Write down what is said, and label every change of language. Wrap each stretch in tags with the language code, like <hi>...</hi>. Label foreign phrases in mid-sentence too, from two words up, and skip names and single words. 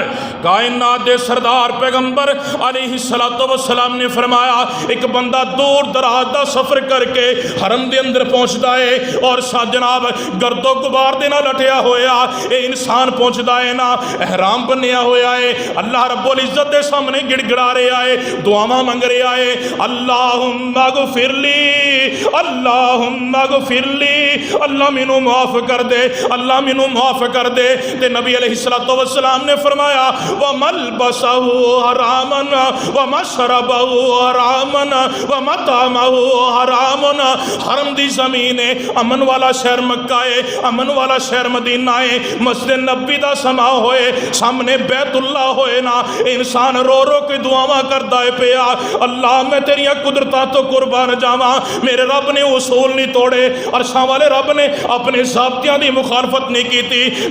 <pa>کائنات دے سردار پیغمبر</pa> <ar>عليه الصلاة والسلام</ar> <pa>نے فرمایا ایک بندہ دور دراز دا سفر کر کے حرم دے اندر پہنچتا ہے اور جناب گرد و غبار دے نال لٹیا ہویا یہ انسان پہنچتا ہے نا، احرام بنیا ہویا ہے، اللہ رب العزت دے سامنے گڑگڑا رہا ہے، دعاواں منگ رہا ہے,</pa> <ar>اللهم اغفر لي اللهم اغفر لي,</ar> <pa>اللہ مینوں معاف کر دے، اللہ مینوں معاف کر دے. تے نبی</pa> <ar>عليه الصلاة والسلام</ar> <pa>نے فرمایا</pa> <ar>وملبسه حرام ومشربه حرام ومطعمه حرام.</ar> <pa>حرم دی زمین ہے، امن والا شہر مکہ ہے، امن والا شہر مدینہ ہے، مسجد نبی دا سماں ہووے، سامنے بیت اللہ ہووے نا، انسان رو رو کے دعاواں کردا ہے پیا، اللہ میں تیریاں قدرتاں توں قربان جاواں. میرے رب نے اصول نہیں توڑے، عرشاں والے رب نے اپنے ضابطیاں دی مخالفت نہیں کی تھی.</pa>